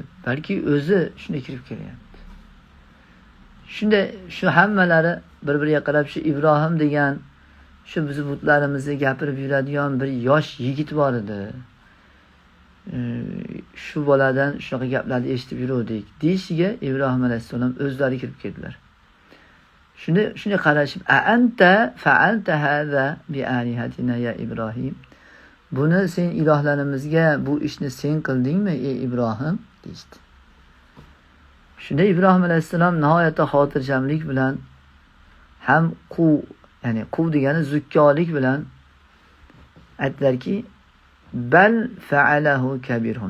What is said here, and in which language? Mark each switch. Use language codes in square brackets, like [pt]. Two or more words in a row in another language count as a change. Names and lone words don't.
[uz] Balki o'zi shunday kirib kelyapti. Shunda shu hammalari bir-biriga qarab shu Ibrohim degan shu biz butlarimizni gapirib yuradigan bir yosh yigit bor edi. Shu boladan shunaqa gaplarni eshitib yurdik deyishiga Ibrohim alayhissalom o'zlari kirib keldilar. Shunday qarashib, [ar] "أأنت فعلت هذا بآلهتنا يا إبراهيم." [uz] Buni sen ilohlarimizga bu ishni sen qildingmi ey Ibrohim deydi. Shunda Ibrohim alayhissalom nihoyatda xotirjamlik bilan ham ya'ni quv degani zukkolik bilan aytdilarki, [ar] "بل فعله كبيرهم."